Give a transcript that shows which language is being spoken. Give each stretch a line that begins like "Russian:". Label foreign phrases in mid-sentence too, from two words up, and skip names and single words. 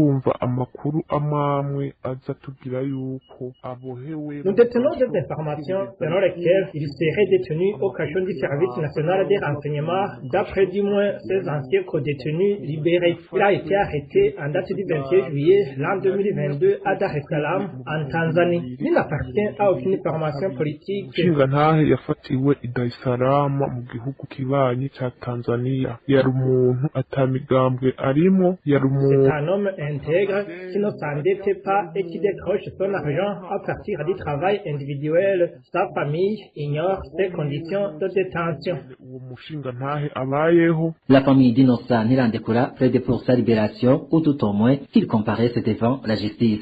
French: Nous détenons des informations selon lesquelles il serait détenu au cachot du service national des renseignements d'après du moins ses anciens co-détenus libérés. Il a été arrêté en date du 21 juillet l'an 2022 à Dar es Salaam en Tanzanie. Il n'appartient à aucune formation politique.
Rundi: yafatiwe i Dar es Salaam mu gihugu kibanyi ca Tanzania. Yari umuntu atamigambwe arimo, yari umuntu.
French: C'est un homme intègre qui ne s'endette pas et qui décroche son argent à partir du travail individuel. Sa famille ignore ses conditions de détention. La famille d'Innocent Ntirandekura plaide pour sa libération ou tout au moins qu'il comparaisse devant la justice.